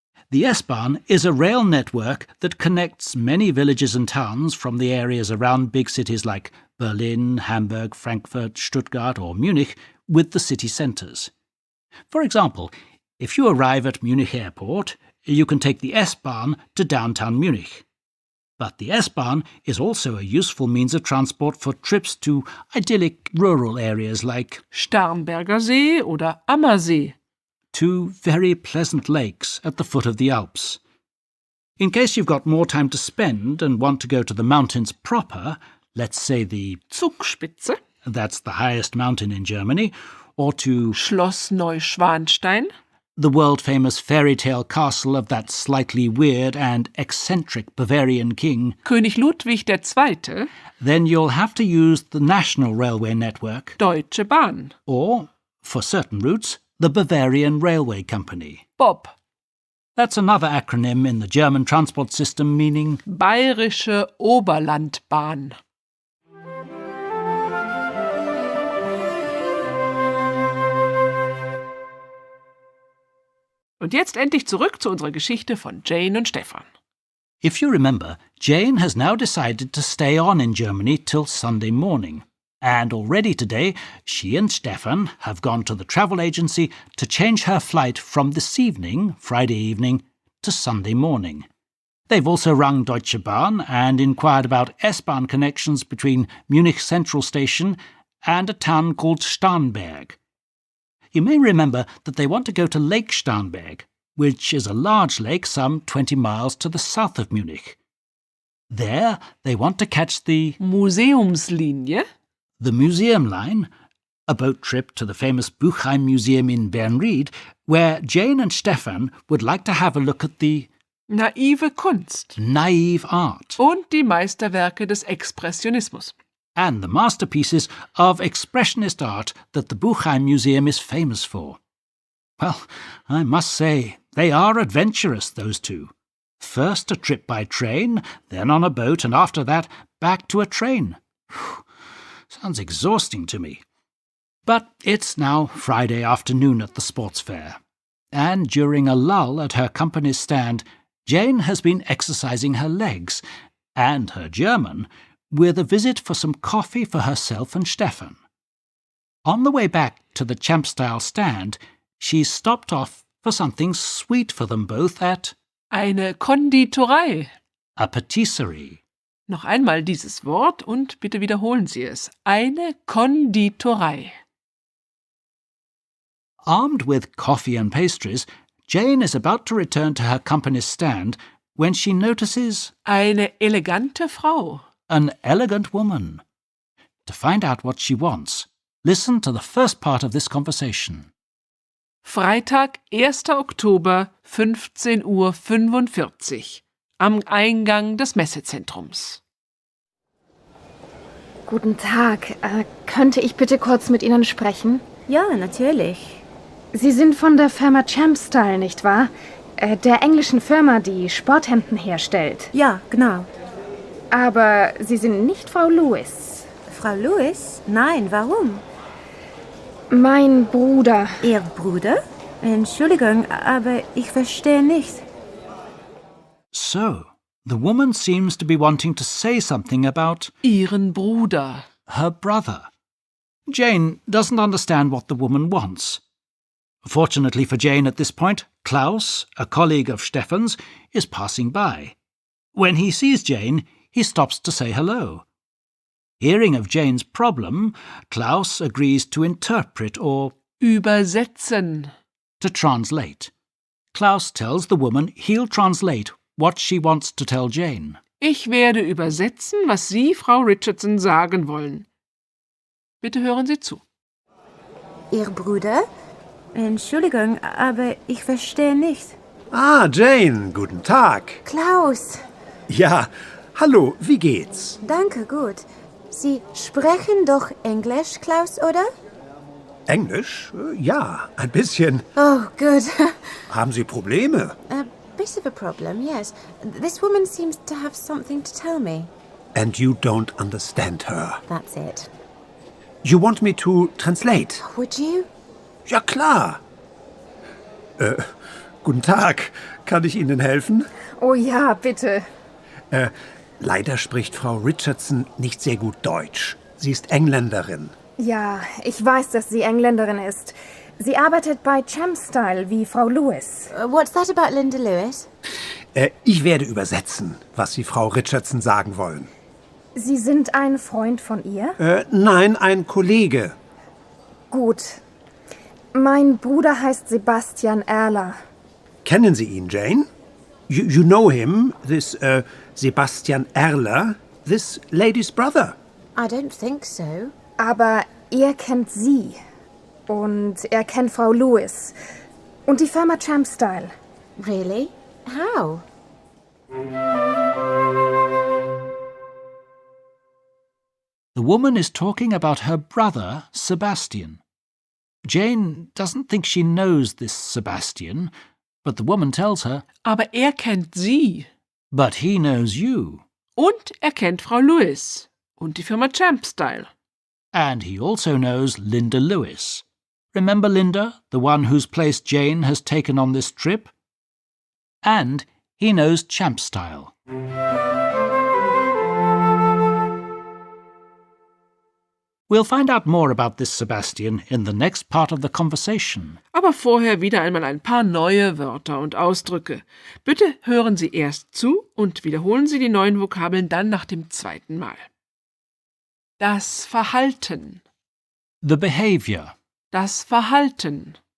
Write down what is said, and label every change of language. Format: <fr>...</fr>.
<en>The S-Bahn is a rail network that connects many villages and towns from the areas around big cities like Berlin, Hamburg, Frankfurt, Stuttgart or Munich with the city centres. For example, if you arrive at Munich Airport, you can take the S-Bahn to downtown Munich. But the S-Bahn is also a useful means of transport for trips to idyllic rural areas like</en> <de>Starnberger See oder Ammersee.</de> <en>two very pleasant lakes at the foot of the Alps. In case you've got more time to spend and want to go to the mountains proper, let's say the</en> <de>Zugspitze.</de> <en>that's the highest mountain in Germany, or to</en> <de>Schloss Neuschwanstein.</de> <en>the world-famous fairy tale castle of that slightly weird and eccentric Bavarian king,</en> <de>König Ludwig II.</de> <en>then you'll have to use the national railway network,</en> <de>Deutsche Bahn.</de> <en>or, for certain routes, the Bavarian Railway Company. BOB. That's another acronym in the German transport system meaning</en> <de>Bayerische Oberlandbahn. Und jetzt endlich zurück zu unserer Geschichte von Jane und Stefan.</de> <en>If you remember, Jane has now decided to stay on in Germany till Sunday morning. And already today, she and Stefan have gone to the travel agency to change her flight from this evening, Friday evening, to Sunday morning. They've also rung Deutsche Bahn and inquired about S-Bahn connections between Munich Central Station and a town called Starnberg. You may remember that they want to go to Lake Starnberg, which is a large lake some 20 miles to the south of Munich. There, they want to catch the</en> <de>Museumslinie.</de> <en>Museum Line, a boat trip to the famous Buchheim Museum in Bernried, where Jane and Stefan would like to have a look at the</en> <de>Naive Kunst.</de> <en>naive art</en> <de>Und die Meisterwerke des Expressionismus.</de> <en>and the masterpieces of expressionist art that the Buchheim Museum is famous for. Well, I must say, they are adventurous, those two. First a trip by train, then on a boat, and after that, back to a train. Sounds exhausting to me. But it's now Friday afternoon at the sports fair, and during a lull at her company's stand, Jane has been exercising her legs, and her German, with a visit for some coffee for herself and Stefan. On the way back to the Champ-style stand, she stopped off for something sweet for them both at</en> <de>Eine Konditorei.</de> <en>a patisserie.</en> <de>Noch einmal dieses Wort und bitte wiederholen Sie es. Eine Konditorei.</de> <en>Armed with coffee and pastries, Jane is about to return to her company's stand when she notices</en> <de>Eine elegante Frau.</de> <en>an elegant woman. To find out what she wants, listen to the first part of this conversation.</en> <de>Freitag, 1. Oktober, 15:45 Uhr. Am Eingang des Messezentrums. Guten Tag. Könnte ich bitte kurz mit Ihnen sprechen? Ja, natürlich. Sie sind von der Firma Champ-style, nicht wahr? Der englischen Firma, die Sporthemden herstellt. Ja, genau. Aber Sie sind nicht Frau Lewis. Frau Lewis? Nein, warum? Mein Bruder. Ihr Bruder? Entschuldigung, aber ich verstehe nicht.</de> <en>So, the woman seems to be wanting to say something about</en> <de>Ihren Bruder.</de> <en>her brother. Jane doesn't understand what the woman wants. Fortunately for Jane at this point, Klaus, a colleague of Stefan's, is passing by. When he sees Jane, he stops to say hello. Hearing of Jane's problem, Klaus agrees to interpret or</en> <de>Übersetzen.</de> <en>to translate. Klaus tells the woman he'll translate what she wants to tell Jane.</en> <de>Ich werde übersetzen, was Sie, Frau Richardson, sagen wollen. Bitte hören Sie zu. Ihr Bruder? Entschuldigung, aber ich verstehe nicht. Ah, Jane, guten Tag. Klaus, Ja, hallo, wie geht's? danke, gut. Sie sprechen doch Englisch, Klaus, oder? Englisch? Ja, ein bisschen. Oh, gut. Haben Sie Probleme?</de> <en>A bit of a problem, yes. This woman seems to have something to tell me. And you don't understand her. That's it. You want me to translate? Would you?</en> <de>Ja, klar. Guten Tag. Kann ich Ihnen helfen? Oh ja, bitte. Leider spricht Frau Richardson nicht sehr gut Deutsch. Sie ist Engländerin. Ja, ich weiß, dass sie Engländerin ist. Sie arbeitet bei Champstyle wie Frau Lewis.</de> <en>What's that about Linda Lewis?</en> <de>Ich werde übersetzen, was Sie Frau Richardson sagen wollen. Sie sind ein Freund von ihr? Nein, ein Kollege. Gut. Mein Bruder heißt Sebastian Erler. Kennen Sie ihn, Jane?</de> <en>You know him, this Sebastian Erler, this lady's brother. I don't think so.</en> <de>Aber er kennt sie. Und er kennt Frau Lewis. Und die Firma Champstyle.</de> <en>Really? How? The woman is talking about her brother, Sebastian. Jane doesn't think she knows this Sebastian, but the woman tells her,</en> <de>Aber kennt sie.</de> <en>but he knows you.</en> <de>Und kennt Frau Lewis und die Firma Champstyle.</de> <en>And he also knows Linda Lewis. Remember Linda, the one whose place Jane has taken on this trip? And he knows Champstyle. We'll find out more about this Sebastian in the next part of the conversation.</en> <de>Aber vorher wieder einmal ein paar neue Wörter und Ausdrücke. Bitte hören Sie erst zu und wiederholen Sie die neuen Vokabeln dann nach dem zweiten Mal. Das Verhalten.</de> <en>The behavior.</en> <de>Das Verhalten.</de>